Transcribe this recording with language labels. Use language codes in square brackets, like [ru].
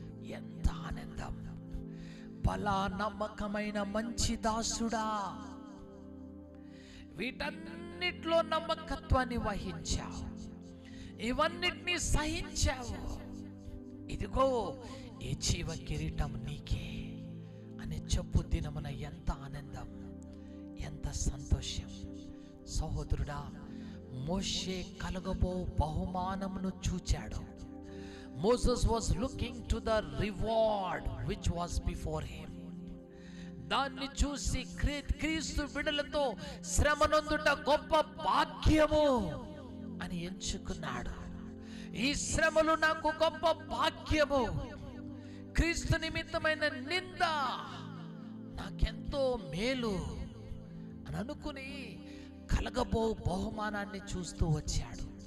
[te] ఎంత ఆనందం! బలా నమ్మకమైన మంచి దాసుడా, వీటన్నిటిలో నమ్మకత్వాన్ని వహించావు, ఇవన్నిటినీ సహించావు. ఇదిగో ఈ జీవ కిరీటం నీకే అని చెప్పు దినమున ఎంత ఆనందం, ఎంత సంతోషం! సహోదరుడా, మోషే కలగబో బహుమానమును చూచాడు. [en] Moses was looking to the reward which was before him. [te] దాన్ని చూసి క్రీస్తు బిడ్డలతో శ్రమనందుట గొప్ప భాగ్యము అని ఎంచుకున్నాడు. ఈ శ్రమలు నాకు గొప్ప భాగ్యము, క్రీస్తు నిమిత్తమైన నింద నాకెంతో మేలు అని అనుకుని కలగబో బహుమానాన్ని చూస్తూ వచ్చాడు.